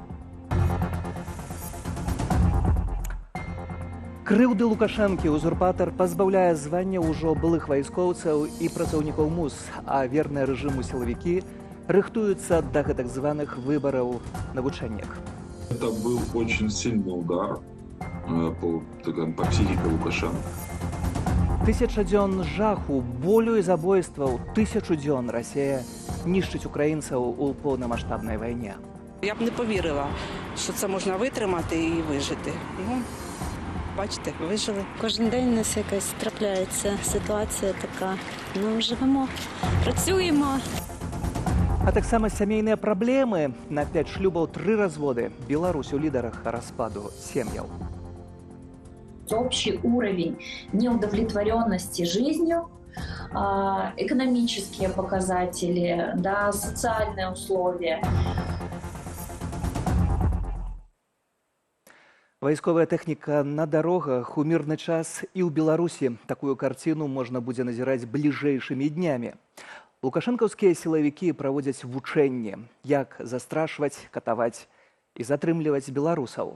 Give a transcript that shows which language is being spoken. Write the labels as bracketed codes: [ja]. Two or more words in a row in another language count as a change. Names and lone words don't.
[be] Крыўды Лукашэнкі узурпатар пазбаўляе звання ўжо былых вайскоўцаў і працаўнікоў МУЗ, а верныя рэжыму сілавікі рыхтуюцца да гэтак званых выбараў на вучэннях. [ru] Это был очень сильный удар по психике Лукашенко. [be] 1000 дзён жаху, болю і забойстваў, 1000 дзён Расія нішчыць украінцаў у поўнамаштабнай вайне. [uk] Я б не повірила, що це можна витримати і вижити. Ну, бачите, вижили. Кожен день у нас якась трапляється ситуація така. Ну, живемо, працюємо. [be] А таксама сямейныя праблемы, на 5 шлюбаў 3 разводы. Беларусь у лідарах распаду сем'яў. [ru] Общий уровень неудовлетворенности жизнью, экономические показатели, да, социальные условия. [be] Вайсковая тэхніка на дарогах у мірны час і ў Беларусі. Такую карціну можна будзе назіраць бліжэйшымі днямі. Лукашэнкаўскія сілавікі праводзяць вучэнні, як застрашваць, катаваць і затрымліваць беларусаў.